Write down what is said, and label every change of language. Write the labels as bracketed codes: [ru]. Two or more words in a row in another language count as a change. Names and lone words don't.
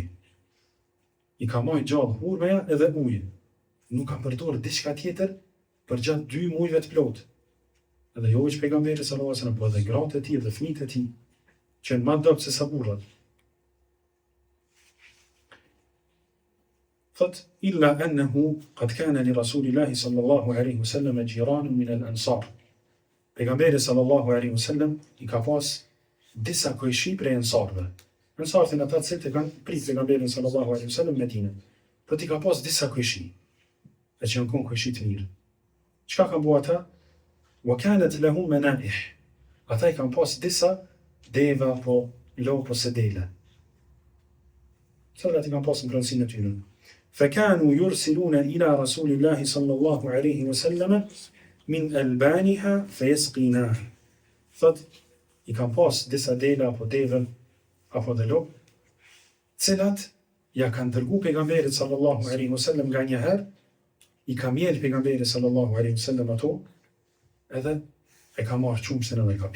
[sq] I ka marrë gjallë hurmeja edhe uji. Nuk ka përdorur diçka tjetër për gjatë 2 muajve të plot. Edhe jo veç pejgamberi [ar] صلى الله عليه وسلم, [sq] por edhe gratë e tij dhe fëmijët e tij, që janë më dobët se sa burrat. Thot, [ar] إلا أنه قد كان لرسول الله صلى الله عليه وسلم جيران من الأنصار. [sq] Pejgamberi [ar] صلى الله عليه وسلم [sq] i ka pas disa kojshi prej ansarëve. Ansarët janë ata që kanë prit pejgamberin [ar] صلى الله عليه وسلم [sq] në Medinë. Po ti ka pas disa kojshi, e që janë kojshi të mirë. Çka kanë bërë ata? [ar] وكانت لهم منائح. [sq] Ata i kanë pas disa deva po lopë ose dele. Cilat i kanë pas në pronësinë e tyre. [ar] فكانوا يرسلون إلى رسول الله صلى الله عليه وسلم من ألبانها فيسقيناه. [sq] Thot, i kam pas disa dela apo devën apo dhe lopë, cilat ja kanë dërgu pejgamberit [ar] صلى الله عليه وسلم [sq] nga një herë i ka mjellë pejgamberi [ar] صلى الله عليه وسلم [sq] ato, edhe e ka marrë qumshtin edhe e ka pi.